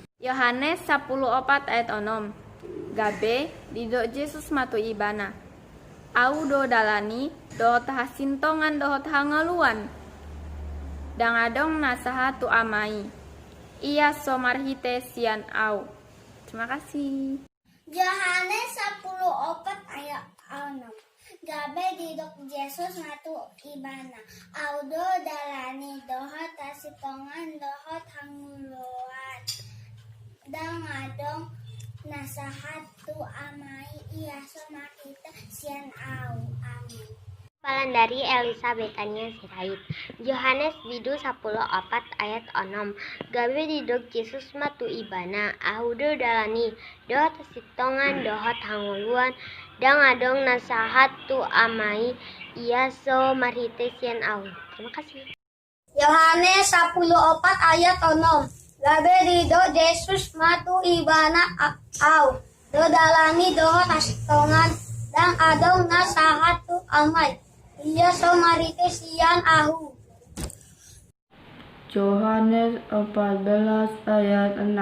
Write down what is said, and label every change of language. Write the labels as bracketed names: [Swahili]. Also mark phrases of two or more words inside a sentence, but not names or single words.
[Indonesian] Yohanes 14 ayat 6. [Batak Toba] Gabe didok Yesus matu ibana au do dalani dohot hasintongan dohot hangaluan dangadong nasahat tu amai iya so marhite sian au. [Indonesian] Terima kasih. Yohanes 14 ayat 6. [Batak Toba] Gabe didok Yesus matu ibana audo dalani dohot hasitongan dohot hanguluan dangadong nasahat tu amai iya so marhite sian au. [Indonesian] Amin. Hafalan dari Elisa Betania Sirait. Yohanes bidu 14 ayat 6. [Batak Toba] Gabe didok Yesus matu ibana audo dalani dohot sitongan dohot hanguluan dang adong nasahat tu amai iya so marhite sian au. [Indonesian] Terima kasih. Yohanes 14 ayat 6. [Batak Toba] Gabe didok Yesus matu ibana au do dalani dohot hasitongan dang adong nasahat tu amai iya so marhite sian ahu. [Indonesian] Yohanes 14 ayat 6.